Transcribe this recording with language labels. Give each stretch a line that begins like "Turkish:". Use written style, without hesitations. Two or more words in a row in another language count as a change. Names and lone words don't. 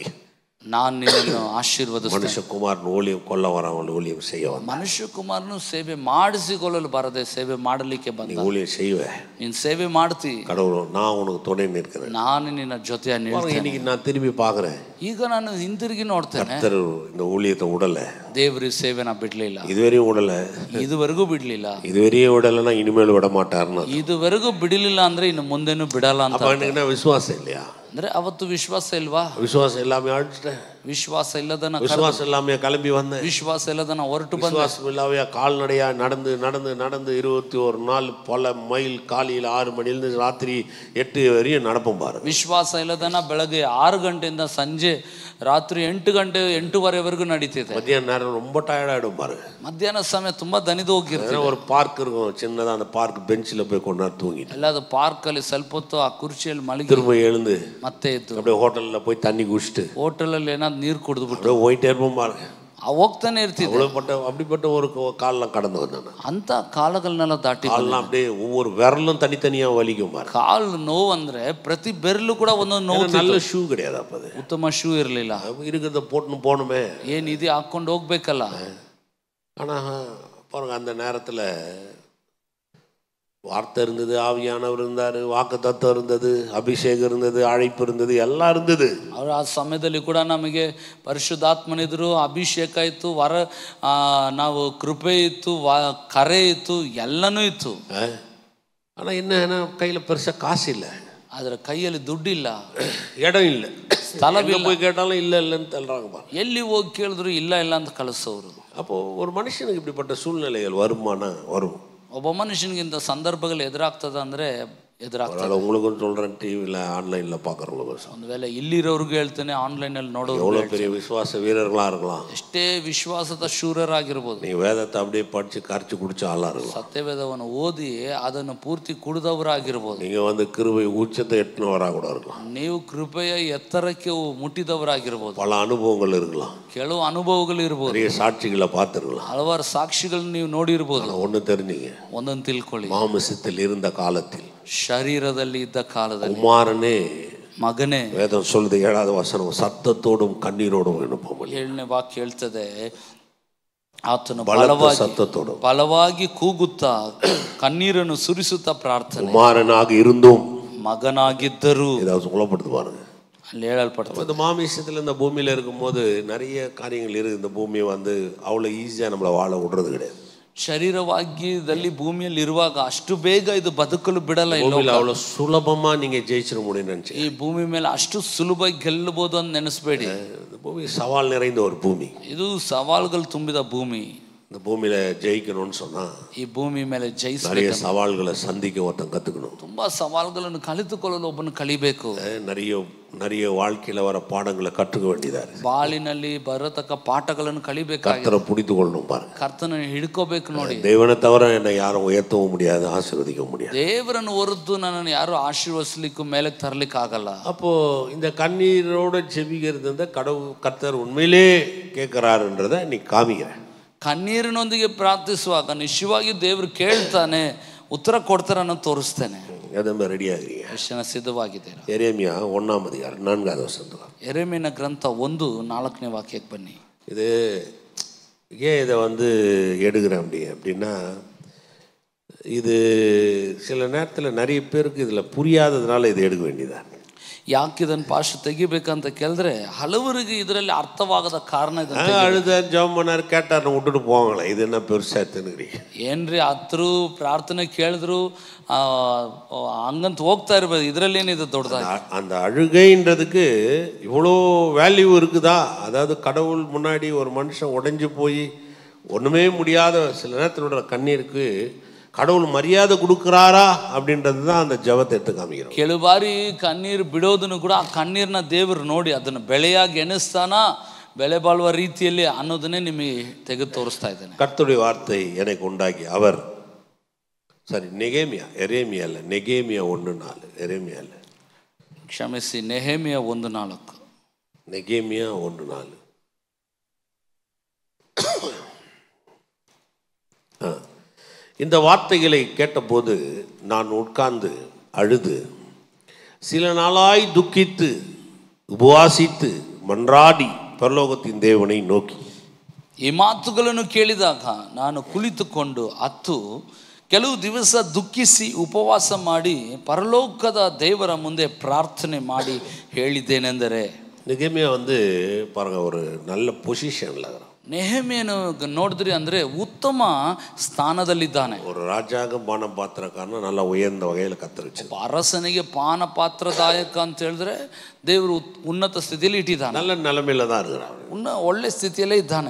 Kannada: ನಾನು ನಿನ್ನನ್ನು ಆಶೀರ್ವದಿಸ್ತೇನೆ.
Tamil: ಮನುಷ್ಯಕುಮಾರನ ஊழியம் கொல்ல வரவன் ஊழியம் செய்ய வந்தான்.
Kannada: ಮನುಷ್ಯಕುಮಾರನು ಸೇವೆ ಮಾಡಿಸಿಕೊಳ್ಳಲು ಬರದೆ ಸೇವೆ ಮಾಡಲಿಕ್ಕೆ ಬಂದ.
Tamil: நீ ஊழியம் செய்வே,
Kannada: ನೀನು ಸೇವೆ ಮಾಡ್ತಿ,
Tamil: கடவுள் நான் உனக்கு துணை நிற்கிறேன்.
Kannada: ನಾನು ನಿನ್ನ ಜೊತೆ ನಿಲ್ತೇನೆ.
Tamil: இன்னைக்கு நான் திரும்பி பார்க்குறேன்,
Kannada: ಈಗ ನಾನು ಹಿಂದಿರುಗಿ ನೋಡ್ತೇನೆ,
Tamil: கர்த்தர் இந்த ஊழியத்தை விடல,
Kannada: ದೇವ್ರ ಸೇವೆನ ಬಿಡ್ಲಿಲ್ಲ,
Tamil: இதுவரையும் விடல,
Kannada: ಇದುವರೆಗೂ ಬಿಡ್ಲಿಲ್ಲ,
Tamil: இதுவரையும் விடலைன்னா இனிமேல் விட மாட்டாருன்னு.
Kannada: ಇದುವರೆಗೂ ಬಿಡಲಿಲ್ಲ ಅಂದ್ರೆ ಇನ್ನು ಮುಂದೆನೂ ಬಿಡಲ್ಲ ಅಂತ.
Tamil: அப்ப எனக்கு விசுவாசம் இல்லையா?
Kannada: ಅಂದ್ರೆ ಅವತ್ತು ವಿಶ್ವಾಸ ಇಲ್ವಾ?
Tamil: விசுவாசம் எல்லாமே அழிச்சிட்டேன்.
Kannada: ವಿಶ್ವಾಸ ಇಲ್ಲದನ
Tamil: விசுவாசம் இல்லாம கிளம்பி வந்தேன்.
Kannada: ವಿಶ್ವಾಸ ಇಲ್ಲದನ ಹೊರಟು ಬಂದ.
Tamil: விசுவாசம் இல்லாமையா கால்நடையா நடந்து நடந்து நடந்து 21 நாள் பல மைல், காலையில் 6 மணிலிருந்து ராத்திரி 8 வரையும் நடப்போம் பாரு.
Kannada: ವಿಶ್ವಾಸ ಇಲ್ಲದನ ಬೆಳಗ್ಗೆ 6 ಗಂಟೆಯಿಂದ ಸಂಜೆ ರಾತ್ರಿ 8 ಗಂಟೆ 8:30ವರೆಗೂ ನಡೀತಿದೆ.
Tamil: மத்தியான நேரம் ரொம்ப டயர்ட் ஆயிடும் பாரு.
Kannada: ಮಧ್ಯಾಹ್ನ ಸಮಯ ತುಂಬಾ ದಣಿದು ಹೋಗಿರ್ತೀವಿ.
Tamil: ஒரு பார்க் இருக்கும் சின்னதா, அந்த பார்க் பெஞ்சில் போய் கொஞ்ச நேரம் தூங்கிட்டு
Kannada: ಎಲ್ಲಾದ ಪಾರ್ಕ್ ಅಲ್ಲಿ ಸ್ವಲ್ಪ ಹೊತ್ತು ಆ ಕುರ್ಚಿಯಲ್ಲಿ ಮಲಗಿ
Tamil: திரும்ப எழுந்து
Kannada: ಮತ್ತೆ ಎದ್ದು
Tamil: அப்படியே ஹோட்டல்ல போய் தண்ணி குடிச்சிட்டு
Kannada: ಹೋಟೆಲ್ ಅಲ್ಲಿ ಏನಾದ್ರು ನೀರು ಕುಡಿದ್ಬಿಟ್ಟು
Tamil: அப்படியே போயிட்டே இருப்போம் பாருங்க.
Kannada: ಹೋಗ್ತಾನೆ ಇರ್ತಿದ್ದೆ.
Tamil: அப்படிப்பட்ட ஒரு காலெல்லாம் கடந்து வந்தேன்.
Kannada: ಅಂತ ಕಾಲಗಳನ್ನೆಲ್ಲ ದಾಟಿ
Tamil: காலெல்லாம் அப்படியே ஒவ்வொரு விரலும் தனித்தனியா வலிக்கும் பாருங்க.
Kannada: ಕಾಲು ನೋವು ಅಂದ್ರೆ ಪ್ರತಿ ಬೆರಳು ಕೂಡ ಒಂದೊಂದು ನೋವು.
Tamil: நல்ல ஷூ கிடையாது அப்ப, அது
Kannada: ಉತ್ತಮ ಶೂ ಇರಲಿಲ್ಲ.
Tamil: இருக்கிறத போட்டுன்னு போகணுமே,
Kannada: ಏನ್ ಇದು ಹಾಕೊಂಡು ಹೋಗ್ಬೇಕಲ್ಲ.
Tamil: ஆனா பாருங்க, அந்த நேரத்துல வார்த்தை இருந்தது, ஆவியானவர் இருந்தாரு, வாக்கு தத்துவம் இருந்தது, அபிஷேகம் இருந்தது, அழைப்பு இருந்தது, எல்லாம் இருந்தது.
Kannada: ಅವ್ರ ಆ ಸಮಯದಲ್ಲಿ ಕೂಡ ನಮಗೆ ಪರಿಶುದ್ಧಾತ್ಮನಿದ್ರು, ಅಭಿಷೇಕ ಇತ್ತು, ನಾವು ಕೃಪೆ ಇತ್ತು, ಕರೆ ಇತ್ತು, ಎಲ್ಲನೂ ಇತ್ತು.
Tamil: ஆனா என்ன, கையில பெருசா காசு இல்லை,
Kannada: ಆದ್ರೆ ಕೈಯಲ್ಲಿ ದುಡ್ಡಿಲ್ಲ,
Tamil: இடம் இல்லை,
Kannada: ಸ್ಥಳವಿಲ್ಲ.
Tamil: போய் கேட்டாலும் இல்ல இல்லைன்னு தள்ளுறாங்க.
Kannada: ಎಲ್ಲಿ ಹೋಗಿ ಕೇಳಿದ್ರು ಇಲ್ಲ ಇಲ್ಲ ಅಂತ ಕಳಿಸೋರು.
Tamil: அப்போ ஒரு மனுஷனுக்கு இப்படிப்பட்ட சூழ்நிலைகள் வருமானா வரும்.
Kannada: ಒಬ್ಬ ಮನುಷ್ಯನಿಗೆ ಇಂಥ ಸಂದರ್ಭಗಳು ಎದುರಾಗ್ತದ ಅಂದ್ರೆ ಎದುರಾಗ್ತದೆ.
Tamil: உங்களுக்கும் சொல்றேன், டிவியில் ஆன்லைன்ல பார்க்குறவங்களுக்கு
Kannada: ಒಂದು ವೇಳೆ ಇಲ್ಲಿರೋರ್ಗು ಹೇಳ್ತೇನೆ, ಆನ್ಲೈನಲ್ಲಿ ನೋಡೋರು
Tamil: எவ்வளோ பெரிய விசுவாச வீரர்களாக இருக்கலாம்,
Kannada: ಎಷ್ಟೇ ವಿಶ್ವಾಸದ ಶೂರರಾಗಿರ್ಬೋದು,
Tamil: நீ வேதத்தை அப்படியே படித்து கரைச்சி குடிச்ச ஆளாக இருக்கலாம்,
Kannada: ಸತ್ಯವೇದವನ್ನು ಓದಿ ಅದನ್ನು ಪೂರ್ತಿ ಕುಡಿದವರಾಗಿರ್ಬೋದು,
Tamil: நீங்கள் வந்து கிருபை உச்சத்தை எட்டினவராக கூட இருக்கலாம்,
Kannada: ನೀವು ಕೃಪೆಯ ಎತ್ತರಕ್ಕೆ ಮುಟ್ಟಿದವರಾಗಿರ್ಬೋದು,
Tamil: பல அனுபவங்கள் இருக்கலாம்,
Kannada: ಕೆಲವು ಅನುಭವಗಳು ಇರ್ಬೋದು,
Tamil: நிறைய சாட்சிகளை பார்த்துருக்கலாம்.
Kannada: ಹಲವಾರು ಸಾಕ್ಷಿಗಳನ್ನ ನೀವು ನೋಡಿರ್ಬೋದು.
Tamil: ஒன்று தெரிஞ்சுங்க,
Kannada: ಒಂದೊಂದು ತಿಳ್ಕೊಳ್ಳಿ,
Tamil: மாமிசத்தில் இருந்த காலத்தில்,
Kannada: ಶರೀರದಲ್ಲಿ ಇದ್ದ ಕಾಲದಲ್ಲಿ
Tamil: குமாரனே,
Kannada: ಮಗನೇ,
Tamil: வேதம் சொல்லுது 7வது வசனம், சத்தத்தோடும் கண்ணீரோடும் எழுப்போம்.
Kannada: 7ನೇ ವಾಕ್ಯ ಹೇಳ್ತದೆ, ಆತನು
Tamil: சத்தத்தோடும்
Kannada: ಬಲವಾಗಿ ಕೂಗುತ್ತಾ ಕಣ್ಣೀರನ್ನು ಸುರಿಸುತ್ತಾ ಪ್ರಾರ್ಥನೆ,
Tamil: குமாரனாக இருந்தும்
Kannada: ಮಗನಾಗಿದ್ದರು.
Tamil: ஏதாவது சொல்லப்படுது பாருங்க,
Kannada: ಅಲ್ಲಿ ಹೇಳಲ್ಪಡ್ತದೆ.
Tamil: இந்த மாமிசத்தில் இந்த பூமியில் இருக்கும்போது நிறைய காரியங்கள் இருக்குது. இந்த பூமியை வந்து அவ்வளோ ஈஸியாக நம்மளை வாழ விடுறது கிடையாது.
Kannada: ಶರೀರವಾಗಿದ್ದಲ್ಲಿ ಭೂಮಿಯಲ್ಲಿ ಇರುವಾಗ ಅಷ್ಟು ಬೇಗ ಇದು ಬದುಕಲು ಬಿಡಲ್ಲ.
Tamil: அவ்வளோ சுலபமா நீங்க ஜெயிச்சிட முடியும்னு நினைச்சு,
Kannada: ಈ ಭೂಮಿ ಮೇಲೆ ಅಷ್ಟು ಸುಲಭವಾಗಿ ಗೆಲ್ಲಬಹುದು ಅಂತ ನೆನೆಸ್ಬೇಡಿ.
Tamil: இந்த பூமி சவால் நிறைந்த ஒரு பூமಿ,
Kannada: ಇದು ಸವಾಲುಗಳು ತುಂಬಿದ ಭೂಮಿ.
Tamil: இந்த பூமியில ஜெயிக்கணும்னு சொன்னா
Kannada: ಈ ಭೂಮಿ ಮೇಲೆ
Tamil: நிறைய சவால்களை சந்திக்க ஒருத்தன் கத்துக்கணும்.
Kannada: ತುಂಬಾ ಸವಾಲುಗಳನ್ನು ಕಲಿತುಕೊಳ್ಳಲು ಒಬ್ಬನು ಕಲಿಬೇಕು.
Tamil: நிறைய வாழ்க்கையில வர பாடங்களை கற்றுக்க வேண்டியதா இருக்கு.
Kannada: ಬಾಳಿನಲ್ಲಿ ಬರತಕ್ಕ ಪಾಠಗಳನ್ನು ಕಲಿಬೇಕಾಗಿದೆ.
Tamil: கர்த்தரை புரிந்து கொள்ளணும் பாருங்க,
Kannada: ಕರ್ತನ ಹಿಡ್ಕೋಬೇಕು ನೋಡಿ.
Tamil: தேவனை தவிர என்னை யாரும் உயர்த்தவும் முடியாது, ஆசீர்வதிக்க முடியாது.
Kannada: ದೇವರನ್ನು ಹೊರತು ನನ್ನನ್ನು ಯಾರು ಆಶೀರ್ವದಿಸಲಿಕ್ಕೂ ಮೇಲೆ ತರಲಿಕ್ಕೆ ಆಗಲ್ಲ.
Tamil: அப்போ இந்த கண்ணீரோட ஜெபிக்கிறது இந்த கர்த்தர் உண்மையிலே கேட்கிறாருன்றதை நீ காமிக்கிறேன்.
Kannada: ಕಣ್ಣೀರಿನೊಂದಿಗೆ ಪ್ರಾರ್ಥಿಸುವಾಗ ನಿಶ್ಚಯವಾಗಿ ದೇವರು ಕೇಳ್ತಾನೆ, ಉತ್ತರ ಕೊಡ್ತಾರೆ ಅನ್ನೋದು ತೋರಿಸ್ತೇನೆ. ಅದನ್ನು ರೆಡಿ ಆಗಿರಿ, ಎಷ್ಟು ಜನ ಸಿದ್ಧವಾಗಿದ್ದೀರಾ?
Tamil: எரேமியா 1ஆம் அதிகாரம் 4வது வசனம்.
Kannada: ಎರೆಮೀಯನ ಗ್ರಂಥ 1:4ನೇ ವಾಕ್ಯಕ್ಕೆ ಬನ್ನಿ.
Tamil: இது ஏன் இதை வந்து எடுக்கிறேன் அப்படின்னா, இது சில நேரத்தில் நிறைய பேருக்கு இதில் புரியாததுனால இதை எடுக்க வேண்டியதான்.
Kannada: ಯಾಕೆ ಇದನ್ನು ಪಾಶ ತೆಗಿಬೇಕಂತ ಕೇಳಿದ್ರೆ ಹಲವರಿಗೆ ಇದರಲ್ಲಿ ಅರ್ಥವಾಗದ ಕಾರಣ ಇದೆ.
Tamil: அழுத ஜெபம் பண்ணார், கேட்டார், விட்டுட்டு போவாங்களே, இது என்ன பெருசா ತಿನ್ನಿರಿ
Kannada: ಏನ್ರಿ ಹತ್ರು ಪ್ರಾರ್ಥನೆ ಕೇಳಿದ್ರು ಹಂಗಂತ ಹೋಗ್ತಾ ಇರ್ಬೋದು, ಇದರಲ್ಲಿ ಏನಿದೆ ದೊಡ್ಡದಾಗಿ.
Tamil: அந்த அழுகைன்றதுக்கு இவ்வளோ வேல்யூ இருக்குதா? அதாவது கடவுள் முன்னாடி ஒரு மனுஷன் உடைஞ்சு போய் ஒன்றுமே முடியாத சில நேரத்தினோட கண்ணீருக்கு கடவுள் மரியாதை கொடுக்குறாரா அப்படின்றது தான் அந்த ஜெபத்தை எடுத்து காமிக்கிறோம்.
Kannada: ಕೆಲವು ಬಾರಿ ಕಣ್ಣೀರು ಬಿಡೋದನ್ನು ಕೂಡ ಆ ಕಣ್ಣೀರನ್ನ ದೇವರು ನೋಡಿ ಅದನ್ನು ಬೆಳೆಯಾಗಿ ಎಣಿಸ್ತಾನ, ಬೆಲೆ ಬಾಳುವ ರೀತಿಯಲ್ಲಿ ಅನ್ನೋದನ್ನೇ ನಿಮಗೆ ತೆಗೆದು ತೋರಿಸ್ತಾ ಇದ್ದೇನೆ.
Tamil: கர்த்தருடைய வார்த்தை எனக்கு உண்டாகி அவர் எரேமியா இல்லை, நெகேமியா 1:4, எரேமியா இல்லை,
Kannada: ಕ್ಷಮಿಸಿ, ನೆಹೆಮಿಯ 1:4,
Tamil: நெகேமியா 1:4. இந்த வார்த்தைகளை கேட்டபோது நான் உட்கார்ந்து அழுது சில நாளாய் துக்கித்து உபவாசித்து மன்றாடி பரலோகத்தின் தேவனை நோக்கி.
Kannada: ಈ ಮಾತುಗಳನ್ನು ಕೇಳಿದಾಗ ನಾನು ಕುಳಿತುಕೊಂಡು ಅತ್ತು ಕೆಲವು ದಿವಸ ದುಃಖಿಸಿ ಉಪವಾಸ ಮಾಡಿ ಪರಲೋಕದ ದೇವರ ಮುಂದೆ ಪ್ರಾರ್ಥನೆ ಮಾಡಿ ಹೇಳಿದ್ದೇನೆಂದರೆ,
Tamil: நெகேமியா பாருங்க ஒரு நல்ல பொசிஷன்ல இருக்கிறான்.
Kannada: ನೆಹೆಮಿಯನು ನೋಡಿದ್ರಿ ಅಂದ್ರೆ ಉತ್ತಮ ಸ್ಥಾನದಲ್ಲಿದ್ದಾನೆ.
Tamil: ஒரு ராஜாக பான பாத்திரக்காரನ நல்ல உயர்ந்த வகையில் கத்தரிச்சு,
Kannada: ಅರಸನಿಗೆ ಪಾನ ಪಾತ್ರದಾಯಕ ಅಂತ ಹೇಳಿದ್ರೆ ದೇವರು ಉನ್ನತ ಸ್ಥಿತಿಯಲ್ಲಿ ಇಟ್ಟಿದ್ದಾನೆ,
Tamil: நல்ல நிலைமையில தான் இருக்கிறான்,
Kannada: ಒಳ್ಳೆ ಸ್ಥಿತಿಯಲ್ಲೇ ಇದ್ದಾನೆ.